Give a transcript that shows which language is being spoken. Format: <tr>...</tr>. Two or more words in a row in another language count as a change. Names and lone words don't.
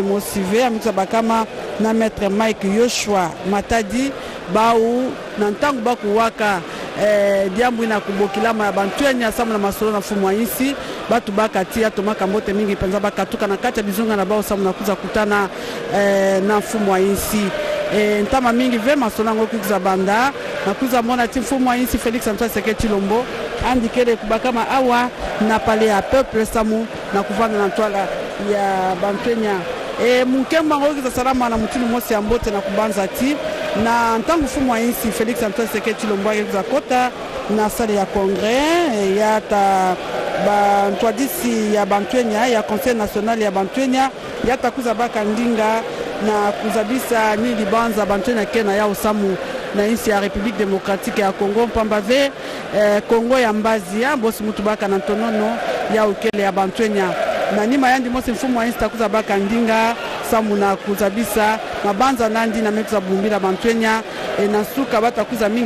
<ktu>mosive amituza bakama na maître Mike Yoshua Matadi bau na ntangu bakuwaka diambu ina kubokilama ya bantwenya samu na masolo na fumu wa insi batu bakati ya tomaka mbote mingi penza bakatuka na kati ya bizunga na bao samu na kuza kutana na fumu wa insi ntama mingi ve masolo ngo kuza banda na kuza mona ti fumu wa insi Félix Antoine Tshisekedi Tshilombo andikele kubakama awa na palais ya peuple samu na kuvanda na twala ya bantwenya mukemba ngo kuza salama na mutini mosi ya mbote na kubanza ti na ntangu fumu wa insi Félix Antoine Tshisekedi Tshilombo akuza kota na sale ya congrès ya ta ba ntwadisi ya bantwenya ya</ktu> <fr>conseil national</fr> <ktu>ya bantwenya ya takuza baka ndinga na kuzabisa ni libanza bantwenya kena ya usamu na insi ya République démocratique ya Congo mpamba ve Congo ya mbazi ya bosi mutu baka na tonono ya ukele ya bantwenya na nima yandi mosi mfumu wa insi takuza baka ndinga samu na kuzabisa mabanza nandi na metuza bumbila bantwenya na suka batakuza mingi</ktu>